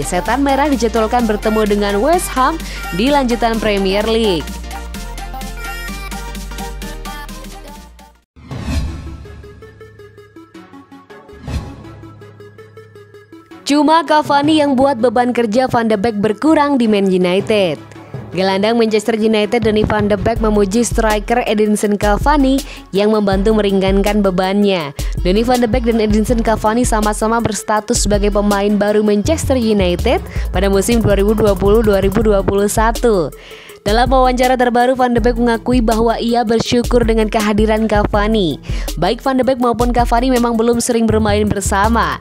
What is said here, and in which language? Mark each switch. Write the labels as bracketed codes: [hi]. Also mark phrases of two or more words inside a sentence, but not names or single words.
[id] Setan Merah dijadwalkan bertemu dengan West Ham di lanjutan Premier League. Cuma Cavani yang buat beban kerja Van de Beek berkurang di Man United. Gelandang Manchester United Donny van de Beek memuji striker Edinson Cavani yang membantu meringankan bebannya. Donny van de Beek dan Edinson Cavani sama-sama berstatus sebagai pemain baru Manchester United pada musim 2020-2021. Dalam wawancara terbaru, Van de Beek mengakui bahwa ia bersyukur dengan kehadiran Cavani. Baik Van de Beek maupun Cavani memang belum sering bermain bersama.